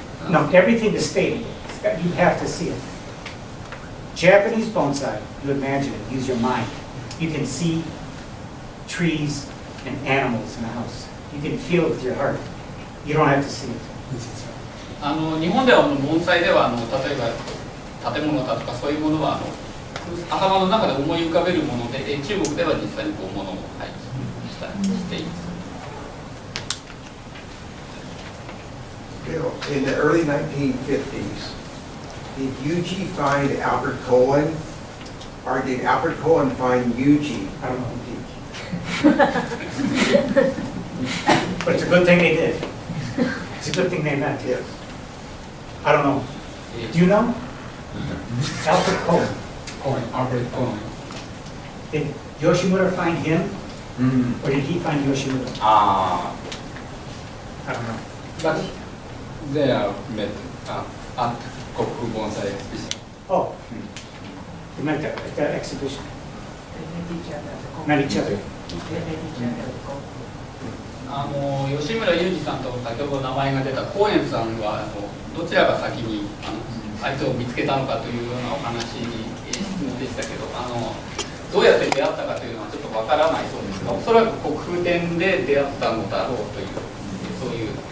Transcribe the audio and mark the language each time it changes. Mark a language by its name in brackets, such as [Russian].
[English] No, everything is stable. You have to see it. Japanese bonsai, you imagine it, use your mind. You can see trees and animals in a house. You can feel it with your heart. You don't have to see it. [Japanese] 日本では盆栽では例えば建物だとかそういうものは頭の中で思い浮かべるもので、中国では実際にこうものを配置したりしています。 [English] In the early 1950s, did Yuji find Albert Cohen, or did Albert Cohen find Yuji? I don't know. But it's a good thing they did. It's a good thing they met. Yes. I don't know. Do you know? Albert Cohen. Albert Cohen. Did Yoshimura find him? Or did he find Yoshimura? Ah, I don't know. but they are met at Koku Bonsai exhibition. Oh, you met at the exhibition, They met each other at the conference. met each other. They met each other at the conference. [Japanese] 吉村裕二さんと先ほど名前が出た高円さんはどちらが先にあいつを見つけたのかというようなお話に質問でしたけどどうやって出会ったかというのはちょっとわからないそうですがおそらく国風展で出会ったのだろうというそういう